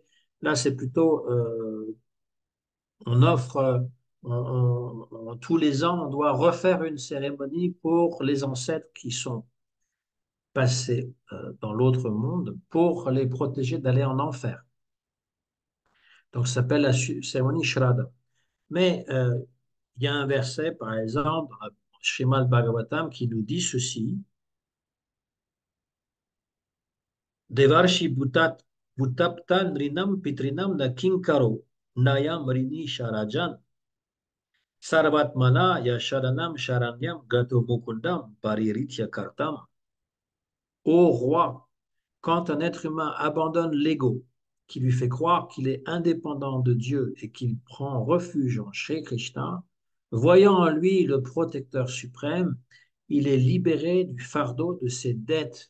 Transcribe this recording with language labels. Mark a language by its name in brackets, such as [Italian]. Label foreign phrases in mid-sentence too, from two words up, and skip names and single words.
[French] Là, c'est plutôt, on offre, tous les ans, on doit refaire une cérémonie pour les ancêtres qui sont passés dans l'autre monde pour les protéger d'aller en enfer. Donc, ça s'appelle la cérémonie Shraddha. Mais il y a un verset, par exemple, dans le Srimad Bhagavatam, qui nous dit ceci. [Sanskrit] देवर्षि भूताप्त नृणां पितॄणां न किङ्करो नायं ऋणी शराजन् सर्वात्मना यशरणं शरण्यं गतो मुकुन्दं परिरित्य कर्तम्. [French] Ô roi, quand un être humain abandonne l'ego, qui lui fait croire qu'il est indépendant de Dieu et qu'il prend refuge en Shri Krishna, voyant en lui le protecteur suprême, il est libéré du fardeau de ses dettes.